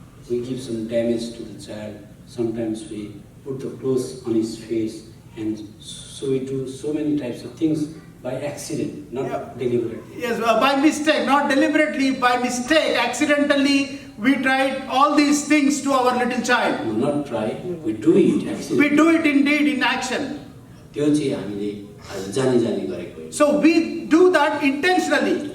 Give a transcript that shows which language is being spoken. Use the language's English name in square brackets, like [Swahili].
[English] We give some damage to the child. Sometimes we put the clothes on his face, and so we do so many types of things by accident, not deliberately. Yes, by mistake, not deliberately, by mistake, accidentally, we tried all these things to our little child. No, not try, we do it accidentally. We do it indeed in action. [Nepali] त्यो चाहिँ हामीले आज जानी जानी गरेको हो। [English] So we do that intentionally.